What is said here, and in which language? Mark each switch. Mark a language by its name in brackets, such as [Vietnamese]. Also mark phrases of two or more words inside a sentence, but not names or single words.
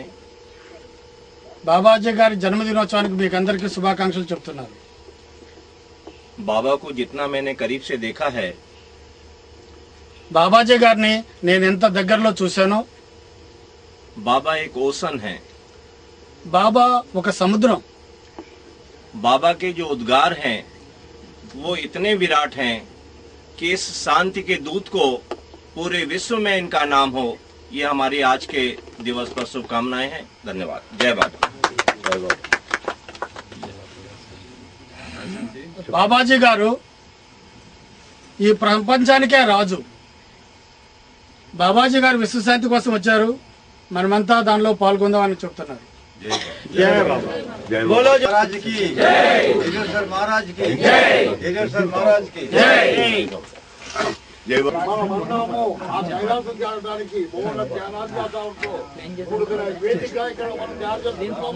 [Telugu] బాబాజీ గారి జన్మదినోత్సవానికి మీకు అందరికీ శుభాకాంక్షలు చెప్తున్నారు. [Hindi] बाबा को जितना मैंने करीब से देखा है, [Telugu] బాబాజీ గారిని నేను ఎంత దగ్గరలో చూశానో, [Hindi] बाबा एक ओशन है. [Telugu] బాబా ఒక సముద్రం. [Hindi] बाबा के जो उद्गार हैं वो इतने विराट हैं कि इस शांति के दूत को पूरे विश्व में इनका नाम हो, ये हमारी आज के दिवस पर शुभकामनाएं हैं। धन्यवाद। जय बाबा। जय बाबा। [Telugu] బాబాజీ గారు ఈ ప్రపంచానికే రాజు. బాబాజీ గారు విశ్వశాంతి కోసం వచ్చారు, మనమంతా దానిలో పాల్గొందామని చెప్తున్నారు. [Hindi] जय बाबा। जय बोलो महाराज की जय, योगेश्वर महाराज की जय, योगेश्वर महाराज की जय। जय बाबा। [Telugu] మనమందరము ఆ కైలాసం చేరడానికి మూల ధ్యానాధ్యాసంతో కూడుకున్న వేదిక ఇక్కడ మనం ధ్యానం చేస్తున్నాము.